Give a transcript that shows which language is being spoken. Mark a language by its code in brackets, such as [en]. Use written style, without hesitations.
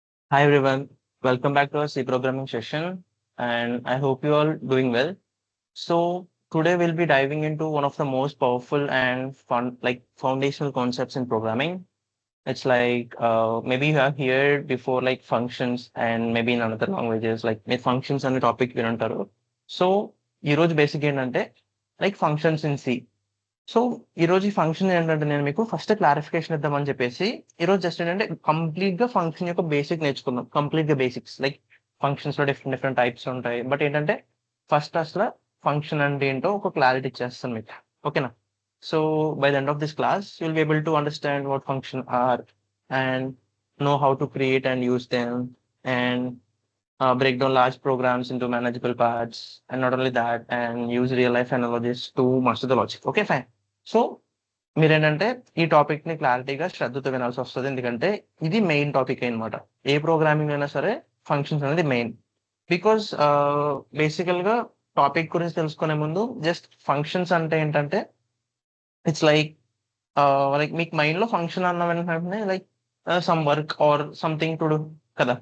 [en] Hi everyone, welcome back to our C programming session, and I hope you all doing well. So today we'll be diving into one of the most powerful and fun, like foundational concepts in programming. It's like maybe you have heard before like functions and maybe in another languages like [te] మీ functions అనే topic వినుంటారు. [en] So ఈ రోజు basic ఏంటంటే లైక్ ఫంక్షన్స్ ఇన్ సి. [te] So ఈరోజు ఈ function ఏంటంటే నేను మీకు ఫస్ట్ క్లారిఫికేషన్ ఇద్దామని చెప్పేసి ఈరోజు జస్ట్ ఏంటంటే కంప్లీట్ గా ఫంక్షన్ యొక్క బేసిక్ నేర్చుకుందాం. కంప్లీట్ గా బేసిక్స్ లైక్ ఫంక్షన్స్ లో డిఫరెంట్ డిఫరెంట్ టైప్స్ ఉంటాయి. బట్ ఏంటంటే ఫస్ట్ అసలు ఫంక్షన్ అంటే ఏంటో ఒక క్లారిటీ ఇచ్చేస్తాను మీకు. ఓకేనా? [en] So by the end of this class you'll be able to understand what function are and know how to create and use them and break down large programs into manageable parts, and not only that, and use real life analogies to master the logic. Okay, fine. [te] So మీరేంటంటే ఈ topic ని క్లారిటీగా శ్రద్ధతో వినాల్సి వస్తుంది. ఎందుకంటే ఇది main topic అనమాట. ఏ programming అయినా సరే ఫంక్షన్స్ అనేది మెయిన్. బికాస్ బేసికల్ గా టాపిక్ గురించి తెలుసుకునే ముందు జస్ట్ ఫంక్షన్స్ అంటే ఏంటంటే ఇట్స్ లైక్ లైక్ మీకు మైండ్ లో ఫంక్షన్ అన్న వెంటనే like [en] some work or something to do [te] కదా.